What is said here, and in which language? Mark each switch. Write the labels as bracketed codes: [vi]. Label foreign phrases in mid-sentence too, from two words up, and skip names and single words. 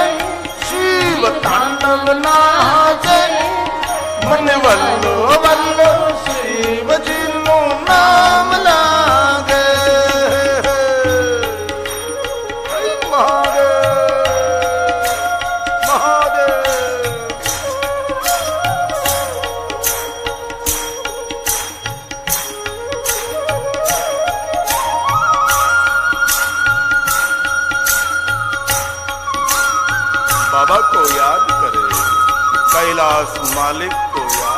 [gu] શિવ તાંડવ નાચે. મને વલ્લો વલ્લો શિવજીનું નામ લાગે. હે મહાદેવ. મહાદેવ. [hi] बाबा को याद करे, कैलाश मालिक को याद.